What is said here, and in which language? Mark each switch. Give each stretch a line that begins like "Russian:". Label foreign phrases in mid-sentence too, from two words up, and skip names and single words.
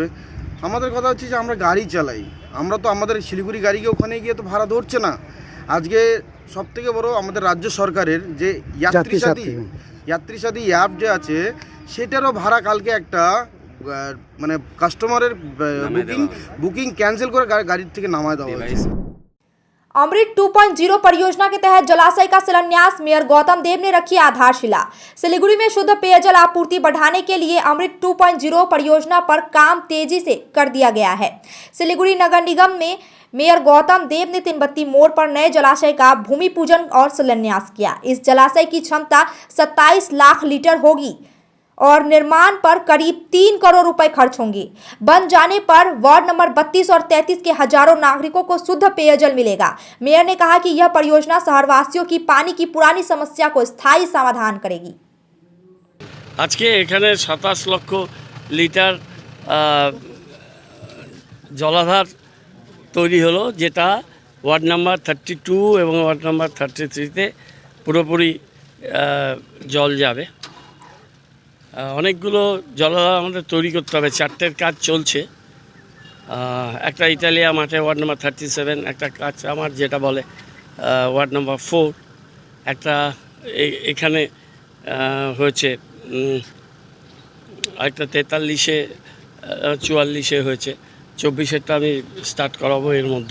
Bangla: আমাদের কথা হচ্ছে যে আমরা গাড়ি চালাই, আমরা তো আমাদের শিলিগুড়ি গাড়িকে ওখানে গিয়ে তো ভাড়া ধরছে না। আজকে সবথেকে বড় আমাদের রাজ্য সরকারের যে যাত্রী সাথী অ্যাপ যে আছে, সেটারও ভাড়া কালকে একটা মানে কাস্টমারের বুকিং ক্যান্সেল করে গাড়ির থেকে নামায় দেওয়া হয়েছে।
Hindi: अमृत 2.0 परियोजना के तहत जलाशय का शिलान्यास मेयर गौतम देव ने रखी आधारशिला। सिलीगुड़ी में शुद्ध पेयजल आपूर्ति बढ़ाने के लिए अमृत 2.0 परियोजना पर काम तेजी से कर दिया गया है। सिलीगुड़ी नगर निगम में मेयर गौतम देव ने तिनबत्ती मोड़ पर नए जलाशय का भूमि पूजन और शिलान्यास किया। इस जलाशय की क्षमता 27 लाख लीटर होगी और निर्माण पर करीब 3 करोड़ रुपए खर्च होंगे। बन जाने पर वार्ड नंबर 32 और 33 के हजारों नागरिकों को शुद्ध पेयजल मिलेगा। मेयर ने कहा कि यह परियोजना शहरवासियों की पानी की पुरानी समस्या को स्थायी समाधान करेगी।
Bangla: আজ কে এখানে 27 লক্ষ লিটার জলাধার তৈরি হলো, যেটা ওয়ার্ড নম্বর 32 আর ওয়ার্ড নম্বর 33 পুরোপুরি জল যাবে। অনেকগুলো জলাধার আমাদের তৈরি করতে হবে, 4টের কাজ চলছে। একটা ইটালিয়া মাঠে ওয়ার্ড নাম্বার 37, একটা কাজ আমার যেটা বলে ওয়ার্ড নাম্বার 4, একটা এখানে হয়েছে, একটা 43-এ 44-এ হয়েছে, 24-এরটা আমি স্টার্ট করাবো এর মধ্যে।